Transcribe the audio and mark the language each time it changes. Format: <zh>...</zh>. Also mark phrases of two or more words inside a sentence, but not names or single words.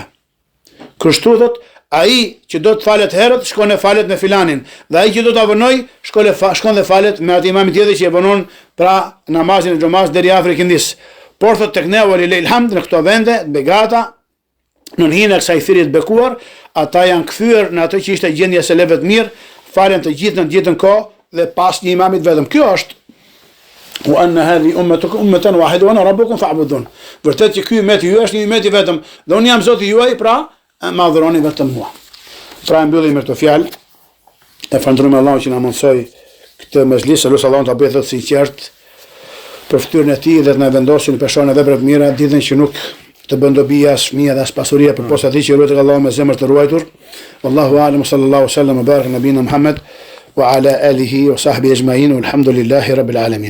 <sq>Kështu thot, ai që do të falet herët, shkon e falet me filanin, dhe ai që do të avonoj, shkon dhe falet me atë imamit tjetër që e vonon pra namazin e xhumas deri afër ikindis. Por thot tek ne</sq> <ar>ولله الحمد</ar> <sq>në këto vende, begata, në hinë e kësaj thirrje të bekuar, ata janë kthyer në atë që ishte gjendja se leve të mirë, falen të gjithë në të gjithën kohë dhe pas një imamit vetëm.</sq> <ar>Kjo është وأن هذه أمتكم أمة واحدة وأنا ربكم فاعبدون.</ar> <sq>Vërtet që ky ummet ju është një ummet i vetëm, dhe unë jam Zoti juaj, pra ma adhuroni vetëm mua. Pra mbyllim me këtë fjalë. E falënderojmë Allahun që na mundsoi këtë mezhlis, lutem Allahun ta bëjë të sinqert për fytyrën e tij dhe të na vendosë në peshon e vepra të mira, ditën që nuk të bën dobi as fëmia dhe as pasuria, përposa atij që lutet Allahu me zemër të ruajtur.</sq> <ar>والله أعلم صلى الله عليه وسلم بارك نبينا محمد وعلى آله وصحبه أجمعين والحمد لله رب العالمين.</ar>